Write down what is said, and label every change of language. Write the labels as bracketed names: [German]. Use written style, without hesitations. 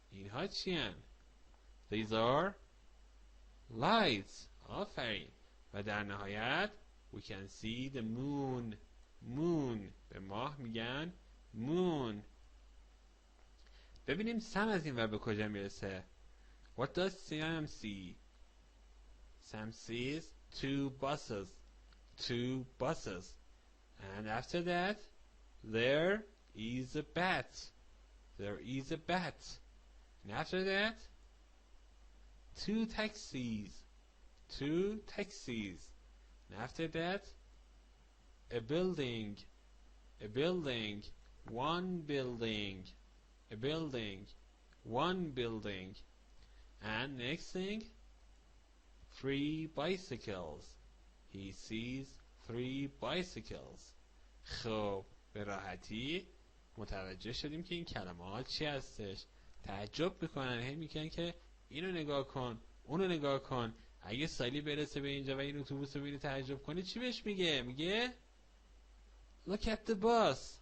[Persian] اینها چیان؟ [English] These are lights. [Persian] آفرین. و در نهایت [English] we can see the moon. Moon. [Persian] به ماه میگن moon. ببینیم سم از این ور به کجا میرسه. [English] What does Sam see? Sam sees two buses. Two buses. And after that, there is a bat. There is a bat. And after that, two taxis. Two taxis. And after that, a building. A building. One building. A building. One building. And next thing, three bicycles. He sees three bicycles. [Persian] خب به راحتی متوجه شدیم که این کلمات چی هستش. تعجب میکنن، هی میگن که اینو نگاه کن، اونو نگاه کن. اگه سالی برسه به اینجا و این اتوبوس رو ببینه تعجب کنه چی بهش میگه؟ میگه [English] Look at the bus.